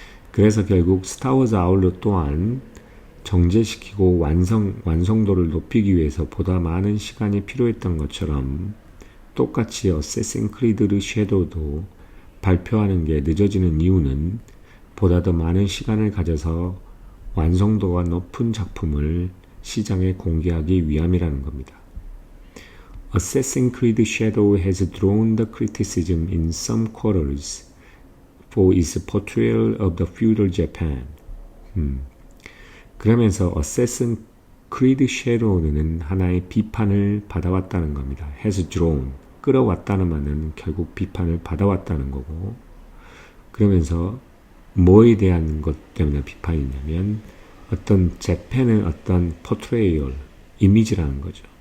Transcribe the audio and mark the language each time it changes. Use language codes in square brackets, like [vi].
[ko] 그래서 결국 스타워즈 아울러 또한 정제시키고 완성도를 높이기 위해서 보다 많은 시간이 필요했던 것처럼 똑같이 어세신 크리드 섀도우도 발표하는 게 늦어지는 이유는 보다 더 많은 시간을 가져서 완성도가 높은 작품을 시장에 공개하기 위함이라는 겁니다. [en] Assassin's Creed Shadow has drawn the criticism in some quarters for its portrayal of the feudal Japan. [ko] 그러면서 Assassin's Creed Shadow는 하나의 비판을 받아왔다는 겁니다. [en] has drawn, [ko] 끌어왔다는 말은 결국 비판을 받아왔다는 거고 그러면서 뭐에 대한 것 때문에 비판이냐면 어떤 재팬의 어떤 포트레이얼, 이미지라는 거죠.